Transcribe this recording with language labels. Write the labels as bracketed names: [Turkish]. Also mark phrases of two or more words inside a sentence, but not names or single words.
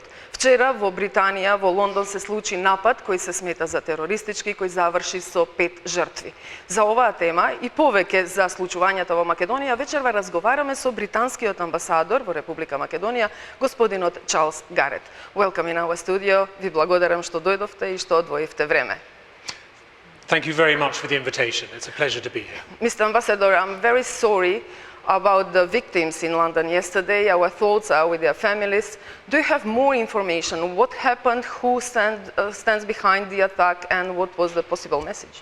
[Macedonian] Вчера во Британија, во Лондон се случи напад кој се смета за терористички, кој заврши со 5 жртви. За оваа тема и повеќе за случувањата во Македонија вечерва разговараме со британскиот амбасадор во Република Македонија, господинот Чарлс Гарет. [English] Welcome in our studio. [Macedonian] Ви благодарам што дојдовте и што одвоивте време. [English] Thank you very much for the invitation. It's a pleasure to be here. Mr. Ambassador, I'm very sorry about the victims in London yesterday. Our thoughts are with their families. Do you have more information? What happened? Who stands behind the attack? And what was the possible message?